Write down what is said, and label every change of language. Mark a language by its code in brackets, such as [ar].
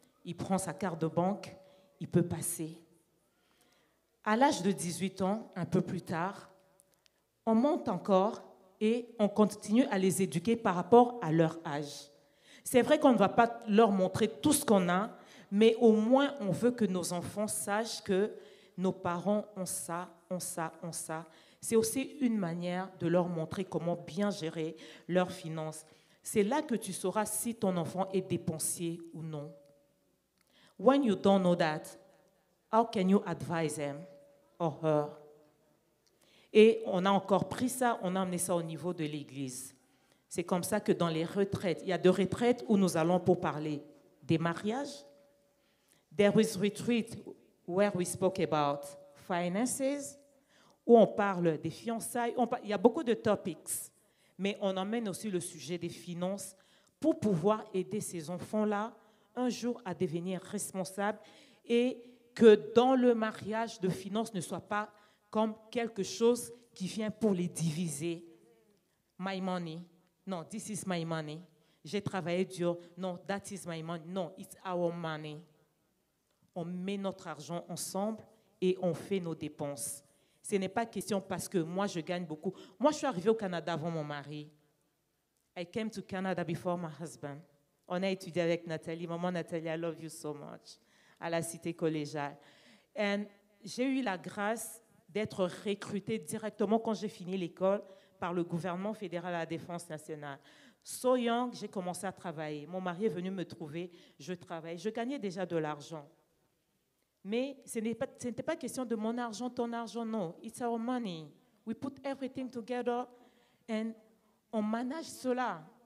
[fr] Il prend sa carte de banque, il peut passer. À l'âge de 18 ans, un peu plus tard, on monte encore et on continue à les éduquer par rapport à leur âge. C'est vrai qu'on ne va pas leur montrer tout ce qu'on a, mais au moins on veut que nos enfants sachent que nos parents ont ça, ont ça, ont ça. C'est aussi une manière de leur montrer comment bien gérer leurs finances. C'est là que tu sauras si ton enfant est dépensier ou non. [en] When you don't know that, how can you advise him or her? [fr] Et on a encore pris ça, on a amené ça au niveau de l'Église. C'est comme ça que dans les retraites, il y a des retraites où nous allons pour parler des mariages. [en] There is retreat where we spoke about finances, [fr] où on parle des fiançailles. Il y a beaucoup de topics, mais on emmène aussi le sujet des finances pour pouvoir aider ces enfants-là un jour à devenir responsables et que dans le mariage de finances ne soit pas comme quelque chose qui vient pour les diviser. [en] My money. Non, this is my money. [fr] J'ai travaillé dur. [en] Non, that is my money. Non, it's our money. [fr] On met notre argent ensemble et on fait nos dépenses. Ce n'est pas question parce que moi, je gagne beaucoup. Moi, je suis arrivée au Canada avant mon mari. [en] I came to Canada before my husband. [fr] On a étudié avec Nathalie. Maman Nathalie, [en] I love you so much. [fr] À la cité collégiale. Et j'ai eu la grâce d'être recrutée directement quand j'ai fini l'école par le gouvernement fédéral à la Défense nationale. [en] So young, [fr] j'ai commencé à travailler. Mon mari est venu me trouver, je travaille. Je gagnais déjà de l'argent. Mais ce n'était pas question de mon argent, ton argent, non. [en] It's our money. We put everything together and [fr] on manage cela.